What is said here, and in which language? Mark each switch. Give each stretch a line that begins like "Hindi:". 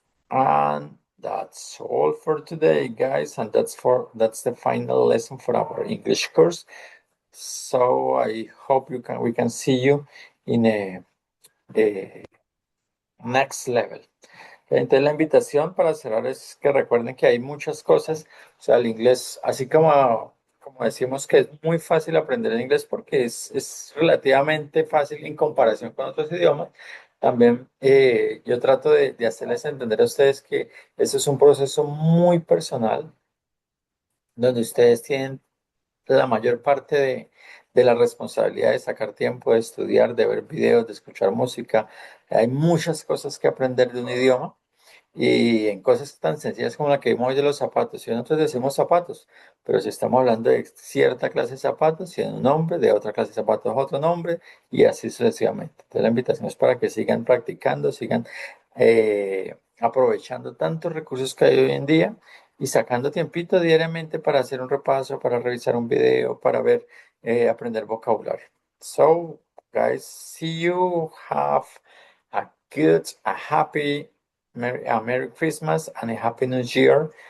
English: And that's all for today, guys. And that's the final lesson for our English course. So I hope we can see you in a next level.
Spanish: Entonces la invitación para cerrar es que recuerden que hay muchas cosas, o sea, el inglés, así como decimos que es muy fácil aprender el inglés porque es relativamente fácil en comparación con otros idiomas, también yo trato de hacerles entender a ustedes que eso es un proceso muy personal, donde ustedes tienen la mayor parte de la responsabilidad de sacar tiempo, de estudiar, de ver videos, de escuchar música. Hay muchas cosas que aprender de un idioma. Y en cosas tan sencillas como la que vimos hoy de los zapatos, si nosotros decimos zapatos, pero si estamos hablando de cierta clase de zapatos, tiene un nombre, de otra clase de zapatos otro nombre, y así sucesivamente. Entonces la invitación es para que sigan practicando, sigan aprovechando tantos recursos que hay hoy en día y sacando tiempito diariamente para hacer un repaso, para revisar un video, para ver, aprender vocabulario.
English: So, guys, see you, have a happy Merry Christmas and a Happy New Year.